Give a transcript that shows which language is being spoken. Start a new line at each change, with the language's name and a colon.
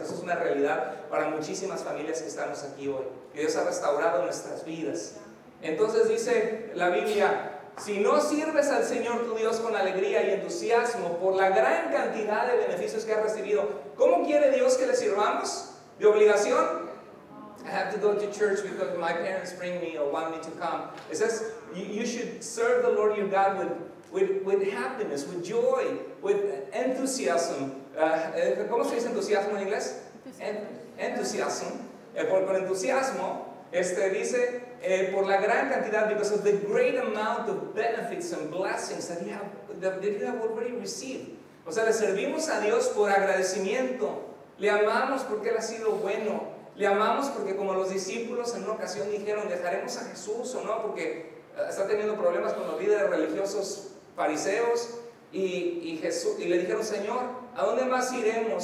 Spanish: Eso es una realidad para muchísimas familias que estamos aquí hoy, que Dios ha restaurado nuestras vidas. Entonces dice la Biblia: si no sirves al Señor tu Dios con alegría y entusiasmo por la gran cantidad de beneficios que has recibido, ¿cómo quiere Dios que le sirvamos? ¿De obligación?
English: I have to go to church because my parents bring me or want me to come. It says you should serve the Lord your God with happiness, with joy, with enthusiasm.
Spanish: ¿Cómo se dice entusiasmo en inglés?
English: Enthusiasm.
Spanish: Con entusiasmo, dice por la gran cantidad,
English: because of the great amount of benefits and blessings that you have already received.
Spanish: O sea, le servimos a Dios por agradecimiento. Le amamos porque Él ha sido bueno. Le amamos porque, como los discípulos en una ocasión dijeron: ¿dejaremos a Jesús o no? Porque está teniendo problemas con los líderes religiosos fariseos. Y le dijeron: Señor, ¿a dónde más iremos?